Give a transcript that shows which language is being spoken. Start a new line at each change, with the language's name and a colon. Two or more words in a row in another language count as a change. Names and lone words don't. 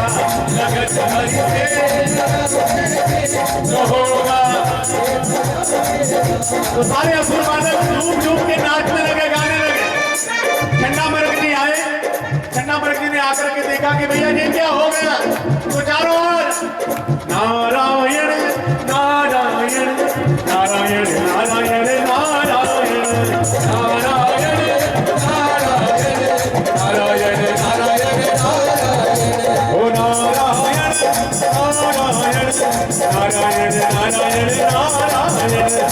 Hindi: लगन हर से जो होगा। तो सारे असुर बालक झूम झूम के नाचने लगे, गाने लगे। ठंडा मर्ग जी आए, ठंडा मर्ग जी ने आकर के देखा कि भैया ये क्या हो गया। तो चारों ओर नारायण नारायण नारायण नारायण नारायण नारायण नारायण नारायण नारायण ओ नारायण नारायण नारायण नारायण नारायण